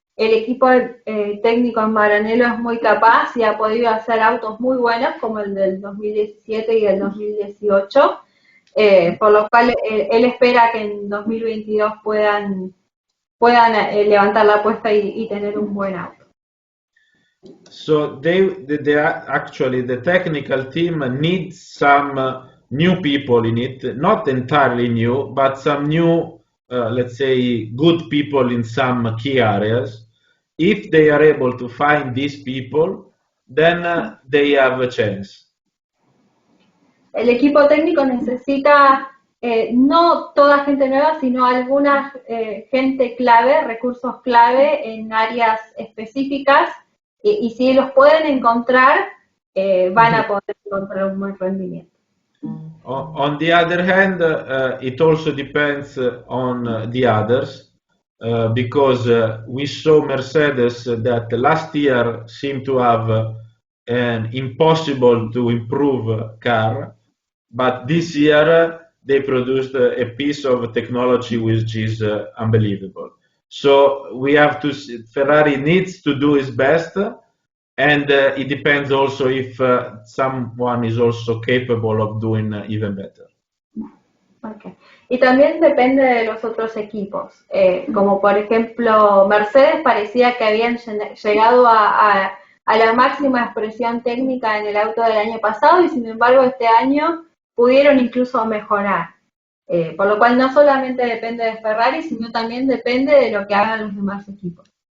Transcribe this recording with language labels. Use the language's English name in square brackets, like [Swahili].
[Spanish] El equipo técnico en Maranello es muy capaz y ha podido hacer autos muy buenos como el del 2017 y el 2018, por lo cual él espera que en 2022 puedan levantar la apuesta y tener un buen auto. [English] So actually the technical team needs some new people in it, not entirely new, but some new, let's say, good people in some key areas. If they are able to find these people, then they have a chance. [Spanish] El equipo técnico necesita no toda gente nueva, sino alguna gente clave, recursos clave en áreas específicas, y si los pueden encontrar, van a poder encontrar un buen rendimiento. [English] On the other hand, it also depends on the others. Because we saw Mercedes that last year seemed to have an impossible to improve car, but this year they produced a piece of technology which is unbelievable. So we have to see, Ferrari needs to do its best, and it depends also if someone is also capable of doing even better. Okay. [Spanish] Y también depende de los otros equipos, como por ejemplo Mercedes parecía que habían llegado a la máxima expresión técnica en el auto del año pasado y sin embargo este año pudieron incluso mejorar, por lo cual no solamente depende de Ferrari, sino también depende de lo que hagan los demás equipos.